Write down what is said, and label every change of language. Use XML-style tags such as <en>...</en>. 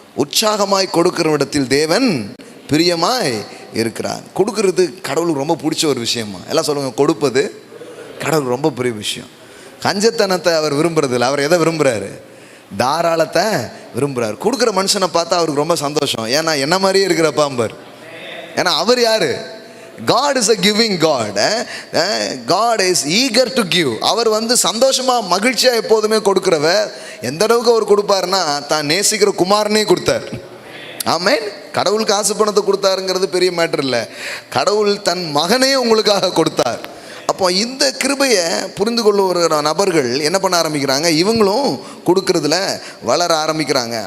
<ta>உற்சாகமாய் கொடுக்கிற இடத்தில் தேவன் பிரியமாய் இருக்கிறார். கொடுக்கறது கடவுளுக்கு ரொம்ப பிடிச்ச ஒரு விஷயமா. எல்லாம் சொல்லுங்கள், கொடுப்பது கடவுளுக்கு ரொம்ப பெரிய விஷயம். கஞ்சத்தனத்தை அவர் விரும்புறதில்ல. அவர் எதை விரும்புகிறாரு, தாராளத்தை விரும்புகிறார். கொடுக்குற மனுஷனை பார்த்தா அவருக்கு ரொம்ப சந்தோஷம். ஏன்னா என்ன மாதிரியே இருக்கிற பாம்பர். ஏன்னா அவர் யார்,</ta> <en>God is a giving God. God is eager to give.</en> <ta>அவர் வந்து சந்தோஷமாக மகிழ்ச்சியாக எப்போதுமே கொடுக்குறவர். எந்த அளவுக்கு அவர் கொடுப்பாருன்னா, தான் நேசிக்கிற குமாரனே கொடுத்தார். ஆமென். கடவுளுக்கு ஆசை பணத்தை கொடுத்தாருங்கிறது பெரிய மேட்டர் இல்லை, கடவுள் தன் மகனே உங்களுக்காக கொடுத்தார். அப்போ இந்த கிருபையை புரிந்து கொள்ளுகிற நபர்கள் என்ன பண்ண ஆரம்பிக்கிறாங்க, இவங்களும் கொடுக்கறதுல வளர ஆரம்பிக்கிறாங்க.</ta>